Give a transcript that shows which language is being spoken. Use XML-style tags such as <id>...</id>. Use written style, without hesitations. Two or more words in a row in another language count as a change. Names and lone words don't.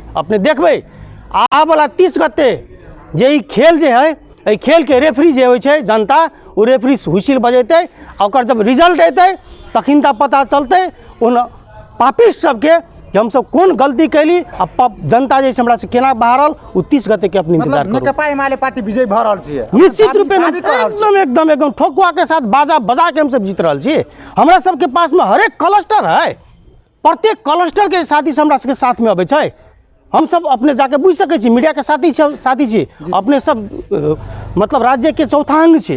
<mai>अपने देखबै आबला 30 गते जे ई खेल जे है, एहि खेल के रेफरी जे होइ छै जनता, ओ रेफरी हुइसिल बजेतै, ओकर जब रिजल्ट एतै तखन ता पता चलतै उन पापिस्ट सबके कि हम सब कोन गलती कैली आ जनता जे हमरा से केना बहारल। उ 30 गते के अपनी इंतजार करू। नेकपा एमाले पार्टी विजय भ रहल छी, निश्चित रूप से एकदम ठोकुआ के साथ बाजा बजा के हम सब जीत रहल छी। हमरा सबके पास में हरेक क्लस्टर है, प्रत्येक क्लस्टर के साथी से हमरा सबके साथ में अबै छै। हम सब अपने जाके बुझ सकै छी, मीडिया के साथी छी अपने सब, मतलब राज्य के चौथा अंग छी।</mai>